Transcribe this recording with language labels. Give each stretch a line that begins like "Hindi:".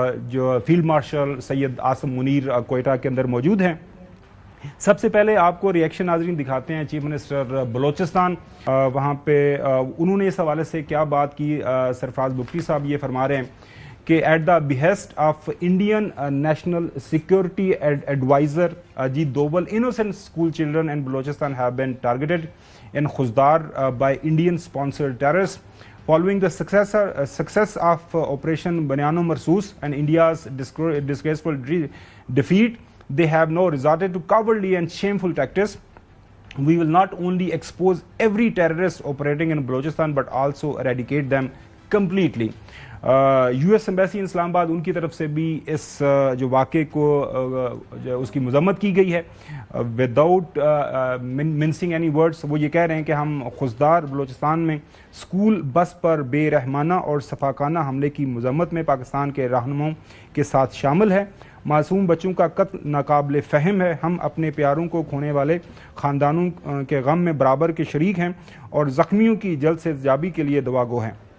Urdu: جو field marshal Syed Asim Munir Quetta کے اندر موجود ہیں۔ سب سے پہلے آپ کو ریئیکشن ناظرین دکھاتے ہیں چیف منسٹر بلوچستان، وہاں پہ انہوں نے اس حوالے سے کیا بات کی۔ سرفراز بگٹی صاحب یہ فرما رہے ہیں کہ
English: at the behest of Indian national security adviser
Urdu: Ajit Doval,
English: innocent school children in Balochistan have been targeted in Khuzdar by Indian sponsored terrorists. Following the success of Operation Banyan Marsoos and India's disgraceful defeat, they have now resorted to cowardly and shameful tactics. We will not only expose every terrorist operating in Balochistan but also eradicate them completely.
Urdu: U S embassy اسلام آباد، ان کی طرف سے بھی اس جو واقعے کو اس کی مذمت کی گئی ہے
English: Without mincing any words.
Urdu: وہ یہ کہہ رہے ہیں کہ ہم خزدار بلوچستان میں اسکول بس پر بے رحمانہ اور سفاکانہ حملے کی مذمت میں پاکستان کے رہنماؤں کے ساتھ شامل ہے۔ معصوم بچوں کا قتل ناقابل فہم ہے، ہم اپنے پیاروں کو کھونے والے خاندانوں کے غم میں برابر کے شریک ہیں اور زخمیوں کی جلد سے جابی کے لیے دعا گو ہیں۔